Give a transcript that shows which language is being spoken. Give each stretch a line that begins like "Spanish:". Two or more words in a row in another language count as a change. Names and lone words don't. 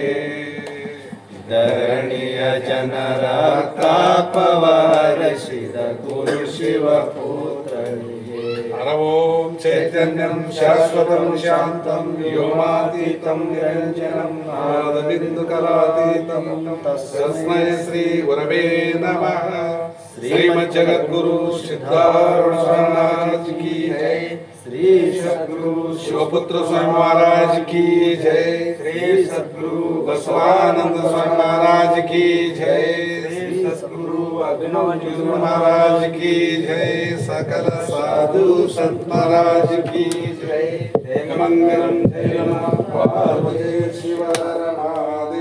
Kannada: ಧರಣಿಯ ಜನರ ತಾಪವಹರಿಸಿದ ಗುರು ಶಿವ ಪುತ್ರನಿಗೆ
Sanskrit: ಓಂ ಚೈತನ್ಯಂ ಶಾಶ್ವತಂ ಶಾಂತಂ ವ್ಯೋಮಾತೀತಂ ನಿರಂಜನಂ ನಾದಬಿಂದು ಕಲಾತೀತಂ ತಸ್ಮೈ ಶ್ರೀ ಗುರವೇ ನಮಃ.
Hindi: ಶ್ರೀಮದ್ ಜಗದ್ಗುರು ಸಿದ್ಧಾರೂಢ ಸ್ವಾಮಿ महाराज की जय. श्री सद्गुरु शिवपुत्र स्वामी महाराज की जय. श्री सद्गुरु बसवानंद स्वामी महाराज की जय. श्री सद्गुरु अभिनव ज्योति महाराज की जय. सकल साधु संत महाराज की जय.
Sanskrit: मंगलम जय नमः पार्वती शिव हर